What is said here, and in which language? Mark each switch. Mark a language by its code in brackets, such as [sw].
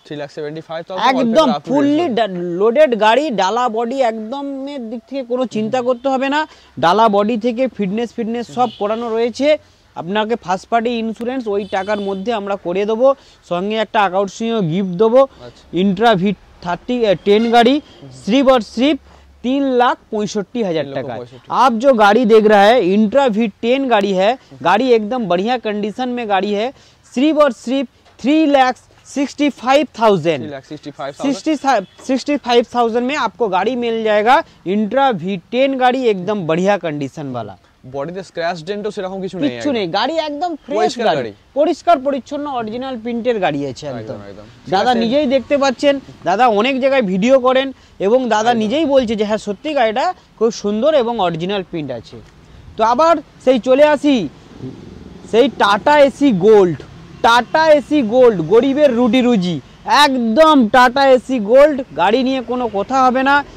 [bn] 3,75,000 একদম fully loaded গাড়ি। ডালা বডি একদম এর দিক থেকে কোনো চিন্তা করতে হবে না, ডালা বডি থেকে ফিটনেস সব করানো রয়েছে। আপনাকে ফার্স্ট পার্টি ইন্স্যুরেন্স ওই টাকার মধ্যে আমরা করে দেবো, সঙ্গে একটা আকর্ষণীয় গিফট দেবো। [hi] इंट्रा V10 गाड़ी सिर्फ और सिर्फ 3,65,000 टाका। आप जो गाड़ी देख रहा है इंट्रा V10 गाड़ी है, गाड़ी एकदम बढ़िया कंडीशन में गाड़ी है, सिर्फ और सिर्फ 3,65,000 में आपको गाड़ी मिल जाएगा। इंट्रा V10 गाड़ी एकदम बढ़िया कंडीशन वाला, [bn] বডিতে স্ক্র্যাচ ডেন্টও সেরকম কিছু নেই, কিছু নেই, গাড়ি একদম ফ্রেশ গাড়ি, পরিষ্কার পরিচ্ছন্ন অরিজিনাল প্রিন্টের গাড়ি আছে একদম। দাদা নিজেই দেখতে পাচ্ছেন, দাদা অনেক জায়গায় ভিডিও করেন এবং দাদা নিজেই বলছে যে হ্যাঁ সত্যি গাড়িটা খুব সুন্দর এবং অরিজিনাল প্রিন্ট আছে। তো আবার সেই চলে আসি সেই tata AC gold, tata AC gold গরিবের রুটি রুজি, একদম টাটা এসি গোল্ড গাড়ি নিয়ে কোনো কথা হবে না।